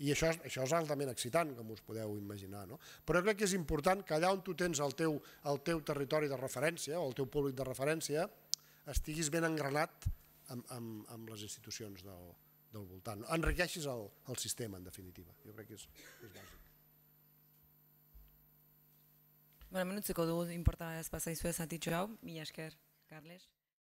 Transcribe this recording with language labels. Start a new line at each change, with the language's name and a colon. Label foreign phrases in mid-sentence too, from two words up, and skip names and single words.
Catalan: I això és altament excitant, com us podeu imaginar. Però crec que és important que allà on tu tens el teu territori de referència o el teu públic de referència estiguis ben engranat amb les institucions del voltant. Enriqueixis el sistema, en definitiva. Jo crec que és bàsic.
Basque: Bueno, menutzeko dugu inporta ez bazaizue zatitxo hau, mila esker, Carles.